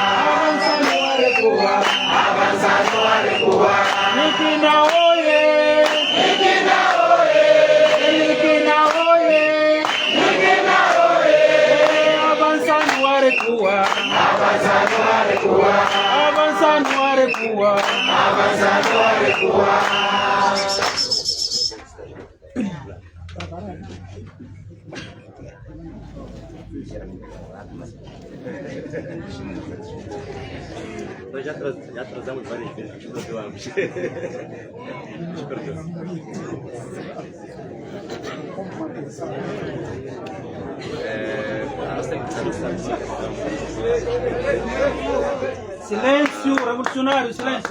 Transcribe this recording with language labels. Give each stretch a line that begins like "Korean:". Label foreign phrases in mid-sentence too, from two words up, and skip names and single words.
Portuguese: Avançando arecuá, Nikina oye, Nikina oye, Nikina oye, Nikina oye, avançando arecuá, avançando arecuá, avançando arecuá, avançando arecuá. Nós já atrasamos várias vezes, nós perdoamos. Silêncio, revolucionário, silêncio.